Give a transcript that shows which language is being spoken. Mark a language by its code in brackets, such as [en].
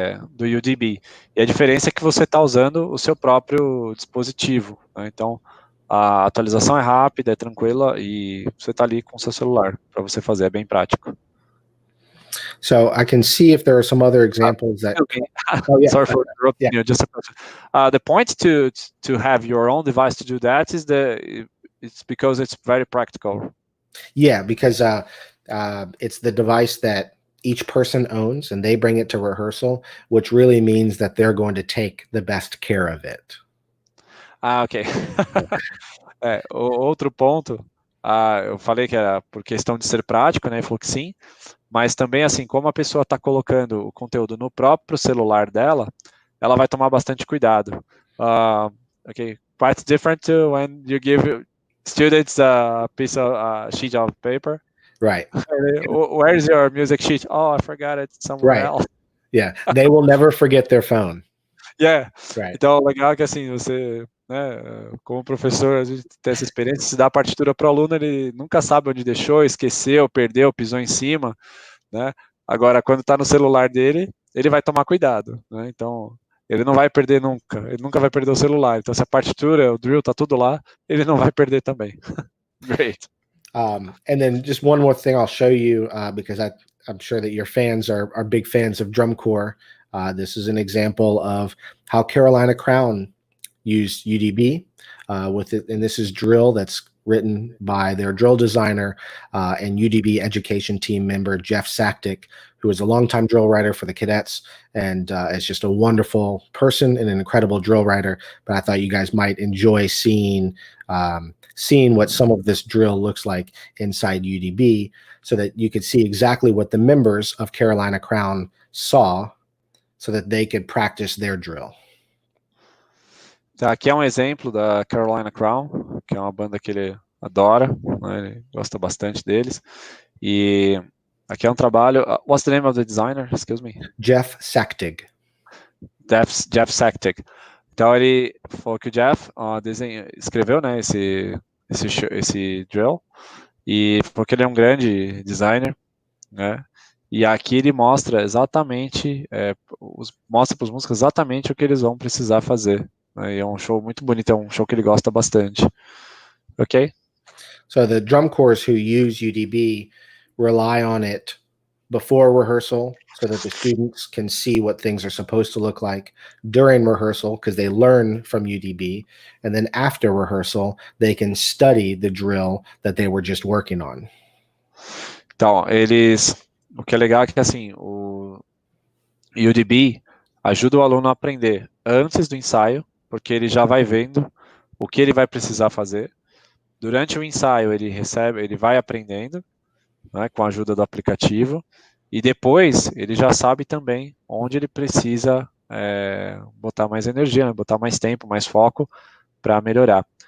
[pt] do UDB. E a diferença é que você está usando o seu próprio dispositivo, né? Então, a atualização é rápida, é tranquila e você está ali com o seu celular para você fazer, é bem prático. [en] So I can see if there are some other examples that. Okay. Oh, yeah. Sorry for interrupting you. Just a question. The point to have your own device to do that is it's because it's very practical. Yeah, because it's the device that each person owns, and they bring it to rehearsal, which really means that they're going to take the best care of it. Ok. [pt] Outro ponto, eu falei que era por questão de ser prático, né? Ele falou que sim, mas também assim, como a pessoa está colocando o conteúdo no próprio celular dela, ela vai tomar bastante cuidado. [en] Okay, quite different to when you give students a piece of sheet of paper. Right. Where's your music sheet? Oh, I forgot it somewhere else. Yeah, they will never forget their phone. Yeah. Right. [pt] Então, legal que assim, você, né, como professor, a gente tem essa experiência, se dá a partitura para o aluno, ele nunca sabe onde deixou, esqueceu, perdeu, pisou em cima, né? Agora, quando está no celular dele, ele vai tomar cuidado, né? Então, ele não vai perder nunca, ele nunca vai perder o celular. Então, se a partitura, o drill, tá tudo lá, ele não vai perder também. [en] Great. And then just one more thing I'll show you, because I'm sure that your fans are big fans of drum corps. This is an example of how Carolina Crown used UDB with it, and this is drill that's written by their drill designer and UDB education team member Jeff Saktic, who is a longtime drill writer for the cadets, and is just a wonderful person and an incredible drill writer. But I thought you guys might enjoy seeing what some of this drill looks like inside UDB, so that you could see exactly what the members of Carolina Crown saw, so that they could practice their drill. [pt] Tá, aqui é um exemplo da Carolina Crown, que é uma banda que ele adora, né, ele gosta bastante deles. E aqui é um trabalho. [en] What's the name of the designer? Excuse me. Jeff Saktig. Jeff Saktig. [pt] Então ele falou que o Jeff escreveu, né, esse drill, e porque ele é um grande designer, né? E aqui ele mostra exatamente, mostra para os músicos exatamente o que eles vão precisar fazer. Né? E é um show muito bonito, é um show que ele gosta bastante. Ok? [en] So the drum corps who use UDB rely on it before rehearsal, so that the students can see what things are supposed to look like during rehearsal, because they learn from UDB, and then after rehearsal, they can study the drill that they were just working on. [pt] Então, o que é legal é que assim, o UDB ajuda o aluno a aprender antes do ensaio, porque ele já vai vendo o que ele vai precisar fazer. Durante o ensaio, ele vai aprendendo, né, com a ajuda do aplicativo, e depois ele já sabe também onde ele precisa botar mais energia, né, botar mais tempo, mais foco para melhorar.